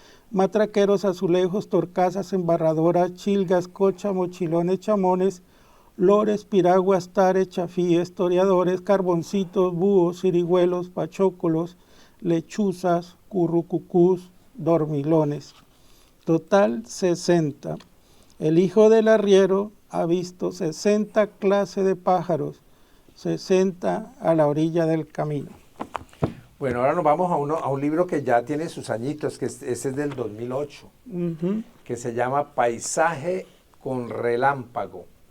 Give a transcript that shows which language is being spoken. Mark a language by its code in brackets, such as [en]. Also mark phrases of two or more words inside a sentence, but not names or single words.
[es] matraqueros, azulejos, torcasas, embarradoras, chilgas, cocha, mochilones, chamones, lores, piraguas, tares, chafíes, toreadores, carboncitos, búhos, cirigüelos, pachócolos, lechuzas, currucucús, dormilones. Total 60. El hijo del arriero ha visto 60 clases de pájaros, 60 a la orilla del camino. Bueno, ahora nos vamos a un libro que ya tiene sus añitos, que ese es del 2008, que se llama Paisaje con relámpago.